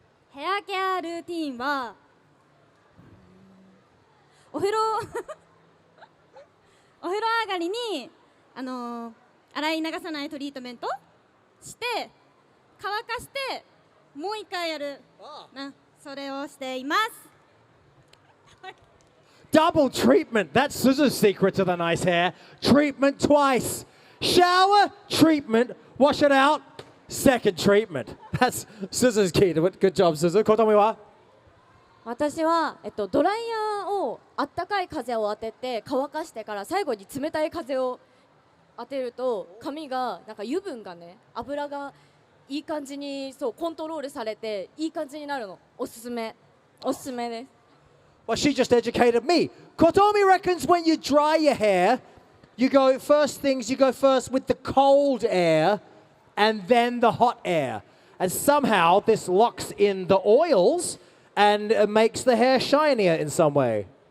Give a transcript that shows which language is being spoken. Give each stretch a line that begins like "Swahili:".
Japanese: ヘアケアルーティンはお風呂お風呂上がりに洗い流さないトリートメントして乾かしてもう一回やるそれをしています。
English: Double treatment. That's Suzu's secret to the nice hair. Treatment twice. Shower, treatment, wash it out, second treatment. That's Suzu's key to it. Good job, Suzu.
Japanese: ことみは私は、ドライヤーをあったかい風を当てて乾かしてから最後に冷たい風を当てると髪がなんか油分がね油がいい感じにそうコントロールされていい感じになるの。おすすめです。
English: Well, she just educated me. Kotomi reckons when you dry your hair, you go first with the cold air and then the hot air. And somehow this locks in the oils and makes the hair shinier in some way.